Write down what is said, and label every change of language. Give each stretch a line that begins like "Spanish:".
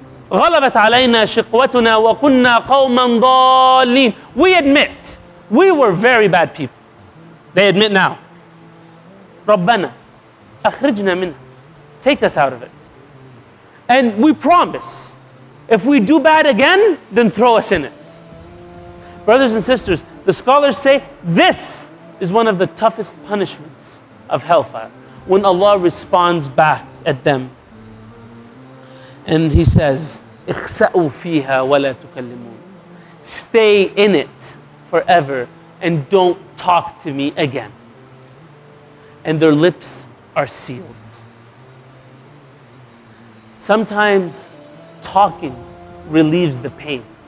Arabic: غلبت علينا شقوتنا وكنا قوما ضالين.
English: We admit, we were very bad people. They admit now.
Arabic: ربنا أخرجنا منها.
English: Take us out of it. And we promise, if we do bad again, then throw us in it. Brothers and sisters, the scholars say this is one of the toughest punishments of hellfire, when Allah responds back at them. And He says,
Arabic: اخسأوا فيها ولا تكلمون.
English: Stay in it forever and don't talk to me again. And their lips are sealed. Sometimes talking relieves the pain.